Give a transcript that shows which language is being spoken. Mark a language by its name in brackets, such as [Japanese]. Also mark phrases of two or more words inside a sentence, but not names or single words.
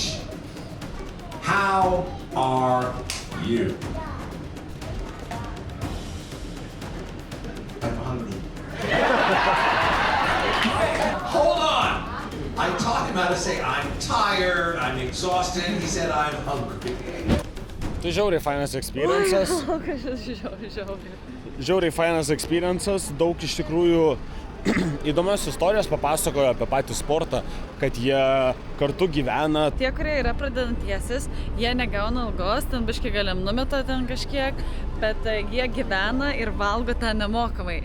[English] How are you? I'm hungry. Hold on! I taught him how to say I'm tired, I'm exhausted. He said I'm hungry. [Lithuanian] Tai žiauriai fainas experiences. Žiauriai fainas experiences. Daug iš tikrųjų įdomios istorijos papasakojo apie patį sportą, kad jie kartu gyvena. Tie, kurie yra pradedantiesis, jie negauna algos, ten biškai galim numeta ten kažkiek, bet jie gyvena ir valgo ten nemokamai.